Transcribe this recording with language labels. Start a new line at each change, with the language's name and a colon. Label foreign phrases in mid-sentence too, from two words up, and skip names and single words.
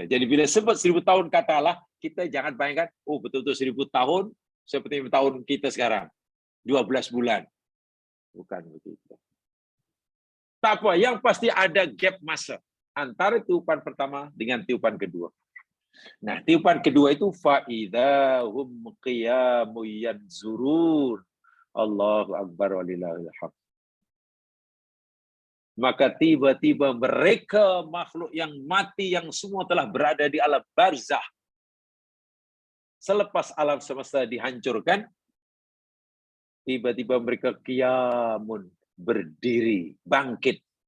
Malay: Jadi bila sebut 1000 tahun katalah, kita jangan bayangkan, oh betul-betul 1000 tahun seperti tahun kita sekarang. 12 bulan. Bukan begitu. Tak apa, yang pasti ada gap masa antara tiupan pertama dengan tiupan kedua. Nah, tiupan kedua itu
Arabic: فإذا هم قيام ينظرون. الله أكبر ولله الحمد.
Malay: Maka tiba-tiba mereka makhluk yang mati yang semua telah berada di alam barzah. Selepas alam semesta dihancurkan, tiba-tiba mereka qiyamun, berdiri, bangkit.